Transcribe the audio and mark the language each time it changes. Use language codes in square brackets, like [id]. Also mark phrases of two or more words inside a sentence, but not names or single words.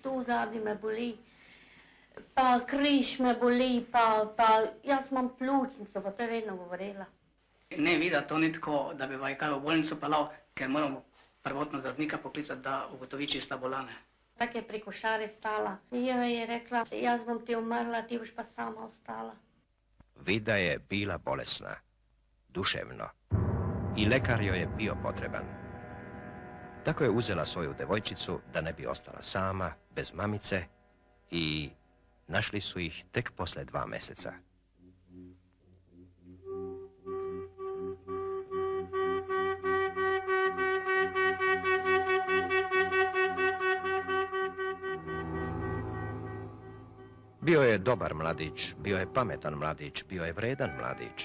[sl] tu zadi me boli, pa križ me boli, pa jaz imam pljučnico, pa to je vedno govorila. Ne vida to ni tako, da bi vaj kaj v bolnico pelal, ker moramo prvotno zdravnika poklicati, da ugotovi, če sta bolane. Tako je pri košari stala. Je rekla, jaz bom ti umrla, ti boš pa sama ostala. [sr] Vida je bila bolesna, duševno. I lekar joj je bio potreban. Tako je uzela svoju devojčicu da ne bi ostala sama, bez mamice, i našli su ih tek posle 2 meseca. Bio je dobar mladić, bio je pametan mladić, bio je vredan mladić.